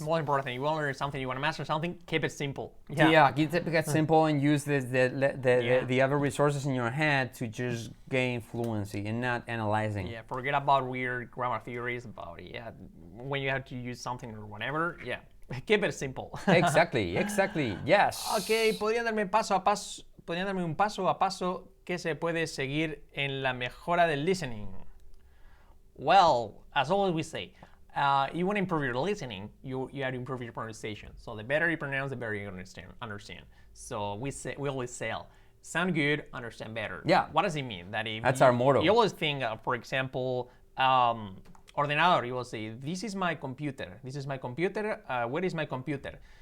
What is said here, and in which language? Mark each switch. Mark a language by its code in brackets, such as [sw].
[en] More important thing, you want to learn something, you want to master something, keep it simple. Keep it simple and use the other resources in your head to just gain fluency and not analyzing. Yeah, forget about weird grammar theories about when you have to use something or whatever. Keep it simple. Exactly, yes. [es] Ok, ¿podrían darme un paso a paso que se puede seguir en la mejora del listening? [en] Well, as always we say, you want to improve your listening, you have to improve your pronunciation. So the better you pronounce, the better you understand. So we always say, sound good, understand better. Yeah. What does it mean? That's our motto. You always think, for example, ordenador, you will say, this is my computer. This is my computer. Where is my computer?